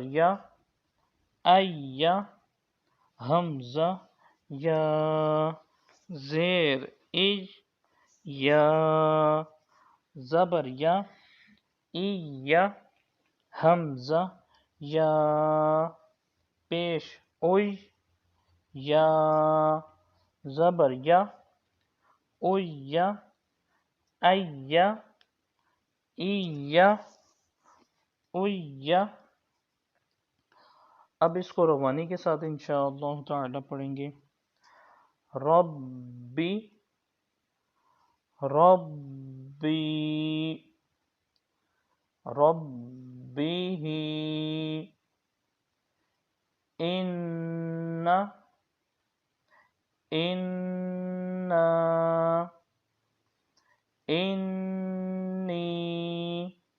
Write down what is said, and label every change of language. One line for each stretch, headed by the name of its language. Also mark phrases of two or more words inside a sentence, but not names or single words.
Urdu: یا ایا حمزہ یا زیر ای یا زبر یا ایا حمزہ یا پیش اوی یا زبر یا اویا ایا ایا اویا اب اس کو روانی کے ساتھ
Arabic: انشاءاللہ تعالی
Urdu: پڑھیں گے ربی
Arabic: ربی ربه إنا إني